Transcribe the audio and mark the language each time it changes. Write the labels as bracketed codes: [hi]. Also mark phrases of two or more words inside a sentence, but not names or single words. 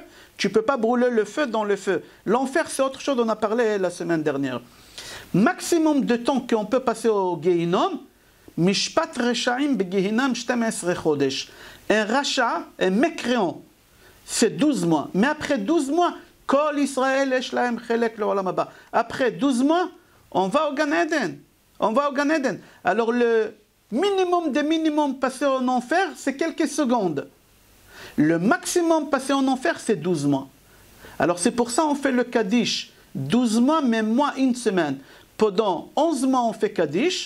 [fr] Tu ne peux pas brûler le feu dans le feu. L'enfer, c'est autre chose, on a parlé la semaine dernière. Maximum de temps qu'on peut passer au Gehinom, [he] משפט רשעים בגיהנם 12 חודש. [fr] Un rachat, un mécréant, c'est 12 mois. Mais après 12 mois, [he] כל ישראל יש להם חלק לעולם הבא. [fr] Après 12 mois, on va au Gan Eden. On va au Gan Eden. Alors le minimum des minimums passé en enfer, c'est quelques secondes. Le maximum passé en enfer, c'est 12 mois. Alors c'est pour ça qu'on fait le Kaddish. 12 mois, même mois, une semaine. Pendant 11 mois, on fait Kaddish.